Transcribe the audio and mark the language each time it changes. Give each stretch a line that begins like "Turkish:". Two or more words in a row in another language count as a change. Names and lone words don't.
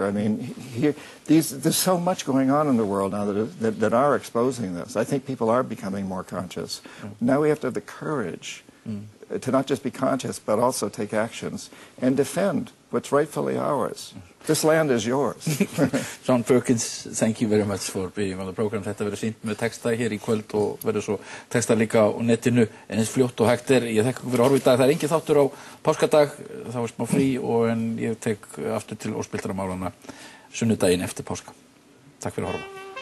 English: I mean, there's so much going on in the world now that are exposing this. I think people are becoming more conscious. Now we have to have the courage to not just be conscious, but also take actions and defend what's rightfully ours. This land is yours. John Perkins, thank you very much for being on the program.
Icelandic: Þetta verður sýnt með texta hér í kvöld og verður svo texta líka á netinu en eins fljótt og hægt Ég þakka ykkur fyrir að horfa í dag. Það engin þáttur á páskadag, þá smá frí en ég tek aftur til óspilltra málanna sunnudaginn eftir páska. Takk fyrir að horfa.